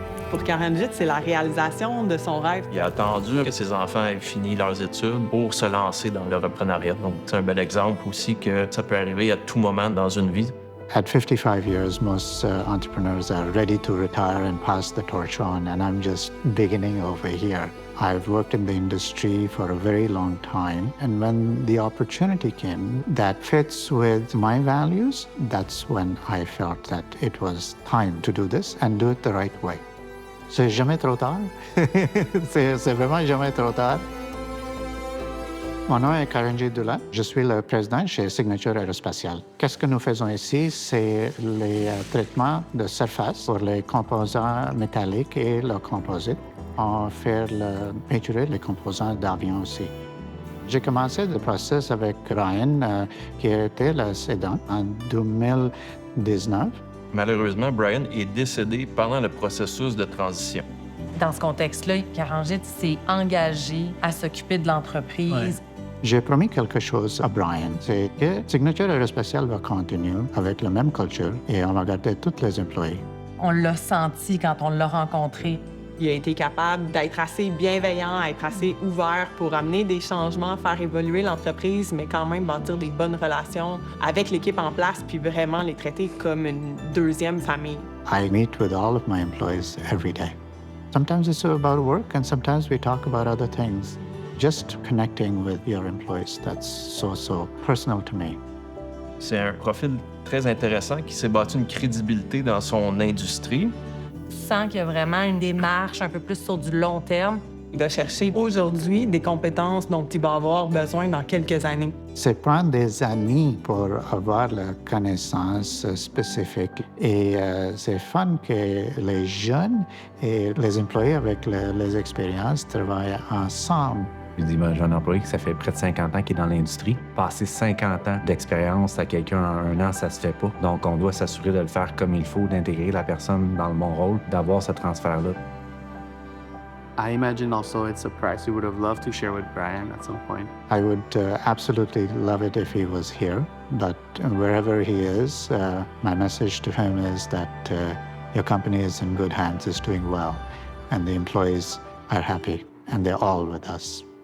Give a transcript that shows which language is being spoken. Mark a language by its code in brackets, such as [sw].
[fr] Pour Karanjit, c'est la réalisation de son rêve. Il a attendu que ses enfants aient fini leurs études pour se lancer dans le reprenariat. Donc, c'est un bel exemple aussi que ça peut arriver à tout moment dans une vie. [en] At 55 years, most entrepreneurs are ready to retire and pass the torch on, and I'm just beginning over here. I've worked in the industry for a very long time, and when the opportunity came that fits with my values, that's when I felt that it was time to do this and do it the right way. [fr] C'est jamais trop tard. c'est vraiment jamais trop tard. Mon nom est Karanjit Dula. Je suis le président chez Signature Aerospatiale. Qu'est-ce que nous faisons ici? C'est les traitements de surface pour les composants métalliques et le composite. On fait peinturer les composants d'avion aussi. J'ai commencé le processus avec Brian, qui était le cédant, en 2019. Malheureusement, Brian est décédé pendant le processus de transition. Dans ce contexte-là, Karanjit s'est engagé à s'occuper de l'entreprise. Ouais. J'ai promis quelque chose à Brian, c'est que Signature Aerospatiale va continuer avec la même culture et on va garder tous les employés. On l'a senti quand on l'a rencontré. Il a été capable d'être assez bienveillant, être assez ouvert pour amener des changements, faire évoluer l'entreprise, mais quand même bâtir des bonnes relations avec l'équipe en place, puis vraiment les traiter comme une deuxième famille. [en] I meet with all of my employees every day. Sometimes it's about work and sometimes we talk about other things. Just connecting with your employees, that's so personal to me. [fr] C'est un profil très intéressant qui s'est bâti une crédibilité dans son industrie. Tu sens qu'il y a vraiment une démarche un peu plus sur du long terme. De chercher aujourd'hui des compétences dont il va avoir besoin dans quelques années. C'est prendre des années pour avoir la connaissance spécifique. Et c'est fun que les jeunes et les employés avec les expériences travaillent ensemble. Je dis, j'ai un employé qui ça fait près de 50 ans qui est dans l'industrie. Passer 50 ans d'expérience à quelqu'un en 1 an, ça se fait pas. Donc, on doit s'assurer de le faire comme il faut, d'intégrer la personne dans le bon rôle, d'avoir ce transfert-là. [en] I imagine also it's a price you would have loved to share with Brian at some point. I would absolutely love it if he was here, but wherever he is, my message to him is that your company is in good hands, is doing well, and the employees are happy, and they're all with us.